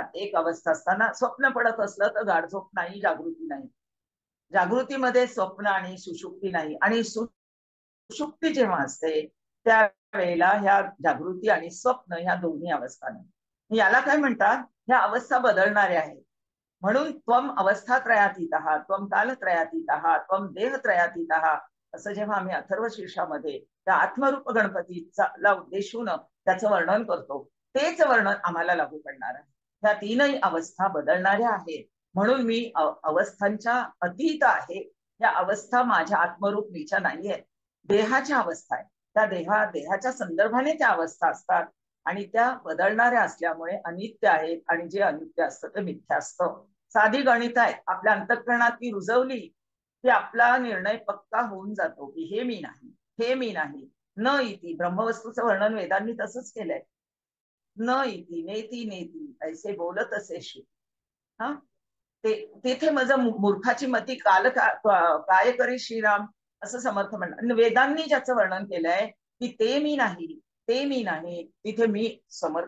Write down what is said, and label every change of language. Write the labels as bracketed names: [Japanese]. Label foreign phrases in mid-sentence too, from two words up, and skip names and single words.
[Marathi] एक अवस्था असताना स्वप्न पडत असलं तर गाढ झोप नाही, जागृती नाही, जागृतीमध्ये स्वप्न आणि सुषुप्ती नाही, आणि सुषुप्ती जेव्हा असते त्यावेळेला ह्या जागृती आणि स्वप्न ह्या दोन्ही अवस्था नाही. याला काय म्हणतात, ह्या अवस्था बदलणाऱ्या आहेत. म्हणून [Sanskrit] त्वम अवस्थात्रयातीतः, त्वम कालत्रयातीतः, त्वम देहत्रयातीतः [Marathi] असं जेव्हा आम्ही अथर्वशीर्षामध्ये त्या आत्मरूप गणपतीला उद्देशून त्याचं वर्णन करतो, तेच वर्णन आम्हाला लागू पडणार आहे. ह्या 3ही अवस्था बदलणाऱ्या आहेत, म्हणून मी अवस्थांच्या अतीत आहे. या अवस्था माझ्या आत्मरूप मीच्या नाहीये, देहाच्या अवस्था आहे. त्या देहाच्या संदर्भाने त्या अवस्था असतात आणि त्या बदलणाऱ्या असल्यामुळे अनित्य आहेत, आणि जे अनित्य असतं ते मिथ्या असतं. साधी गणित आहेत, आपल्या अंतःकरणात ती रुजवली की आपला निर्णय पक्का होऊन जातो की हे मी नाही, हे मी नाही, [Sanskrit] न इति. [Marathi] ब्रह्मवस्तूचं वर्णन वेदांनी तसंच केलंय. [Sanskrit] न इति नेती नेती [Marathi] ऐसे बोलत असे शिव. हा, तेथे माझं मूर्खाची मती काय करे श्रीराम असं समर्थ म्हणतात. वेदांनी ज्याचं वर्णन केलंय की ते मी नाही, ते मी नाही, तिथे मी समर्थ.